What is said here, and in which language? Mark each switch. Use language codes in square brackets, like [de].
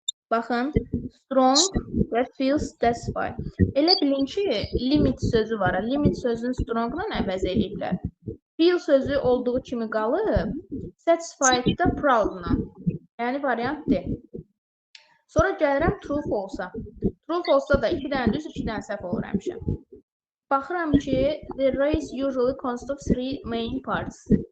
[az] Baxın, strong və feels satisfied. Elə bilin ki, limit sözü var. Limit sözünü strongla əvəz ediblər. Feel sözü olduğu kimi qalıb, satisfied da proudla. Yəni variant D. Sonra gəlirəm true false-a. True false-da da 2 dənə düz, 2 dənə səhv olur həmişə. Baxıram ki, [en] the race usually consists of 3 main parts.